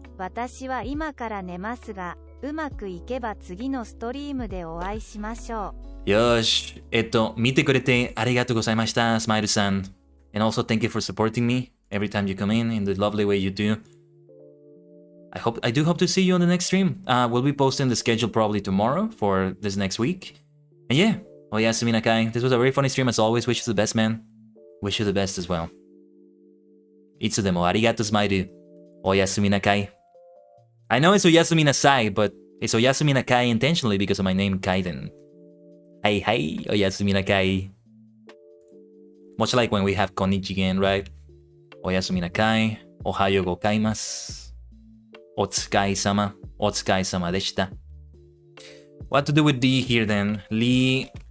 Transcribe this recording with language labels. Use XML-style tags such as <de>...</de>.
<ja>私は今から寝ますが、うまくいけば次のストリームでお会いしましょう。よし。見てくれてありがとうございました、スマイルさん。</ja> <en>And also thank you for supporting me every time you come in the lovely way you do. I do hope to see you on the next stream. We'll be posting the schedule probably tomorrow for this next week. And yeah, oyasumi nakai. This was a very funny stream as always. Wish you the best, man. Wish you the best as well.</en> <ja>いつでもありがとうスマイル。おやすみなかい。</ja> <en>I know it's おやすみなさい, but it's おやすみなかい intentionally because of my name Kaiden.</en> <ja>Hey, hey, おやすみなかい.</ja> <en>Much like when we have こんにぢげん, right?</en> <ja>おやすみなかい。おはようごかいます。お疲れ様。お疲れ様でした。</ja> <en>What to do with D here then? Li...</en>